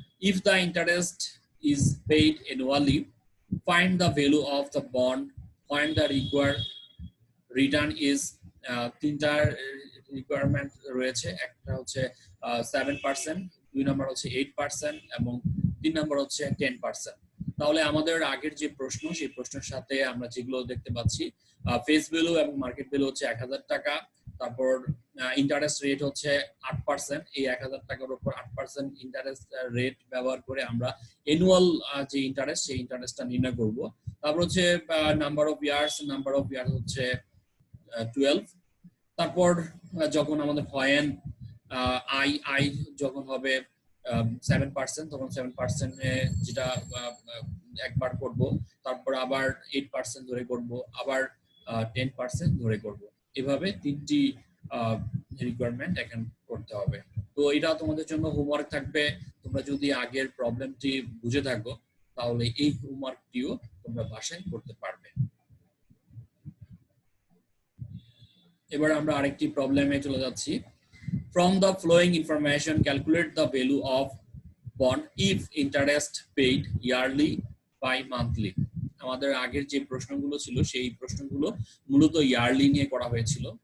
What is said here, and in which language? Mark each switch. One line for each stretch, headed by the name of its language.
English: If the interest is paid annually, find the value of the bond when the required return is
Bangla: তিনটা requirement রয়েছে, একটা হচ্ছে 7%, দুই number হচ্ছে 8% এবং তিন নাম্বার হচ্ছে 10%। তাহলে আমাদের আগের যে প্রশ্ন সেই প্রশ্নের সাথে আমরা যেগুলো দেখতে পাচ্ছি ফেস ভ্যালু এবং মার্কেট ভ্যালু হচ্ছে 1000 টাকা, তারপর ইন্টারেস্ট রেট হচ্ছে 8%, এই 1000 টাকার উপর 8% ইন্টারেস্ট রেট ব্যবহার করে আমরা অ্যানুয়াল যে ইন্টারেস্ট সেই ইন্টারেস্টটা নির্ণয় করব। তারপর হচ্ছে নাম্বার অফ ইয়ার্স হচ্ছে 12। তারপর যখন আমাদের হয়েন আই যখন হবে 7%, তখন 7% যেটা একবার করব, তারপর আবার 8% ধরে করব, আবার 10% ধরে করব, এভাবে তিনটি রিকোয়ারমেন্ট এখানে করতে হবে। তো এটা তোমাদের জন্য হোমওয়ার্ক থাকবে। তোমরা যদি আগের প্রবলেমটি বুঝে থাকো তাহলে এই হোমওয়ার্কটিও তোমরা বাসায় করতে পারবে। এবার আমরা আরেকটি প্রবলেমে চলে যাচ্ছি।
English: From the flowing information, calculate the value of bond if interest paid yearly by monthly.
Bangla: আমাদের আগের যে প্রশ্নগুলো ছিল সেই প্রশ্নগুলো মূলত ইয়ারলি নিয়ে করা হয়েছিল।